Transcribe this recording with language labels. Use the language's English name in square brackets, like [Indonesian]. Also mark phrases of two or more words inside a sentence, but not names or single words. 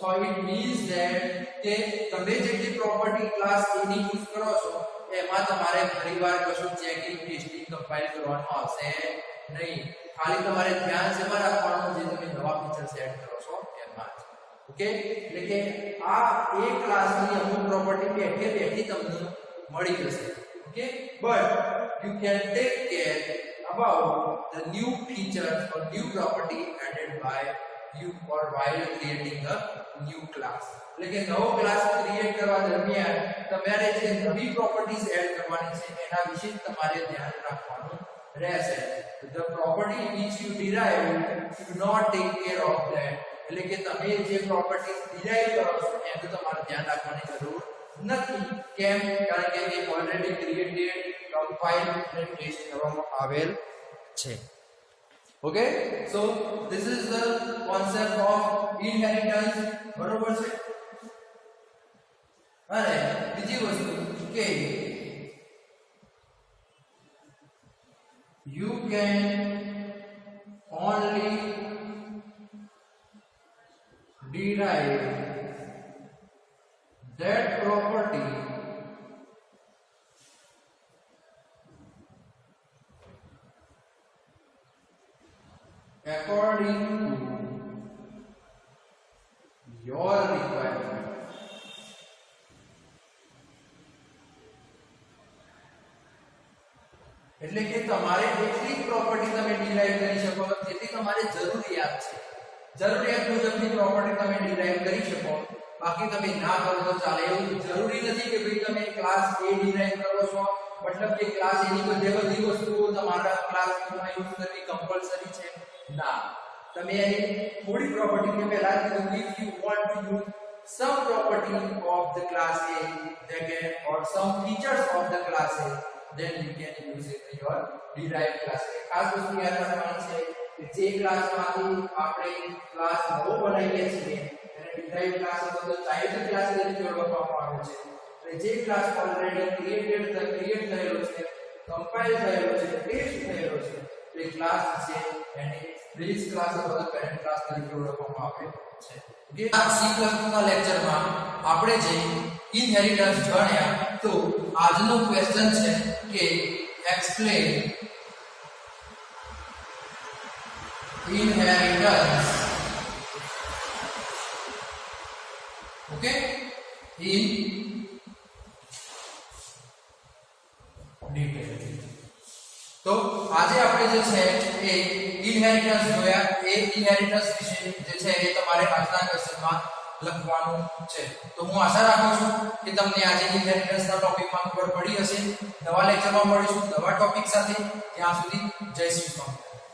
[English] it means that [Gujarati] કે તમે જેટલી [English] property class [Gujarati] એની યુઝ કરો છો એમાં તમારે ફરીવાર કશું [English] checking, testing, compile [Gujarati] કરવાનું આવશે નહીં. ખાલી તમારે ધ્યાન શેમાં રાખવાનું, જે તમે નવા [English] features add [Gujarati] કરો છો એમાં જ. ઓકે, એટલે કે આ એક ક્લાસની અમુક પ્રોપર્ટી બેઠી તમને મળી જશે. [English] okay, but you can take care about the new features or new property added by you or while creating a new class. [Gujarati] એટલે કે નવો [English] class create [Gujarati] કરવા દરમિયાન તમારે જે નવી [English] properties add [Gujarati] કરવાની છે એના વિશે તમારે ધ્યાન રાખવાનું રહેશે. [English] The property which you derive, you do not take care of that. [Gujarati] એટલે કે તમે જે [English] properties derive [Gujarati] કરો છો એનું તમારે ધ્યાન રાખવાની જરૂર નથી. કેમ? કારણ કે એ [English] already created, compile [Gujarati] અને ટેસ્ટ કરવામાં આવેલ છે. [English] okay, so this is the concept of inheritance. [Gujarati] બરોબર છે? અને બીજી વસ્તુ કે [English] you can only derive that property according to your requirement. [Gujarati] એટલે કે તમારે એટલી પ્રોપર્ટી તમે ડિરાઈવ કરી શકો જેટલી તમારે જરૂરિયાત છે. જરૂરિયાત મુજબની પ્રોપર્ટી તમે ડિરાઈવ કરી શકો, બાકી તમે ના કરો તો ચાલે. એવું જરૂરી નથી કે ભાઈ તમે [English] class A derive [Gujarati] કરો છો मतलब કે ક્લાસ એની બધી વસ્તુઓ તમારા ક્લાસમાં યુઝ કરવી કમ્પલસરી છે ના તમે એની થોડી પ્રોપર્ટી કે પહેલા કીધું [English] if you want to use some property of the class A they can or some features of the class A then you can use it in your derived class A [Gujarati] ખાસ વસ્તુ યાદ રાખવાની છે કે જે ક્લાસમાંથી આપણે ક્લાસ નવો બનાવીએ છીએ એને [English] derived class [Gujarati] અથવા તો [English] child class [Gujarati] તરીકે ઓળખવામાં આવે છે જે ક્લાસ [English] already create [Gujarati] થયેલો છે કમ્પાઇલ થયેલો છે ટેસ્ટ થયેલો છે એ ક્લાસ છે એને [English] base class [Gujarati] અથવા [English] parent class [Gujarati] તરીકે ઓળખવામાં આવે છે ઓકે આ C++ ના લેક્ચરમાં આપણે જે ઇનહેરિટન્સ ભણ્યા તો આજનો ક્વેશ્ચન છે કે એક્સપ્લેન [English] inheritance okay in detail [Gujarati] તો આજે આપણે જે છે એ ઇનહેરિટન્સ જોયા એ ઇનહેરિટન્સ વિશે જે છે એ તમારે આજના ક્વેશ્ચનમાં લખવાનું છે તો હું આશા રાખું છું કે તમને આજે ઇનહેરિટન્સના ટોપિકમાં ખબર પડી હશે નવા લેક્ચરમાં મળીશું નવા ટોપિક સાથે ત્યાં સુધી જય શ્રી કૃષ્ણ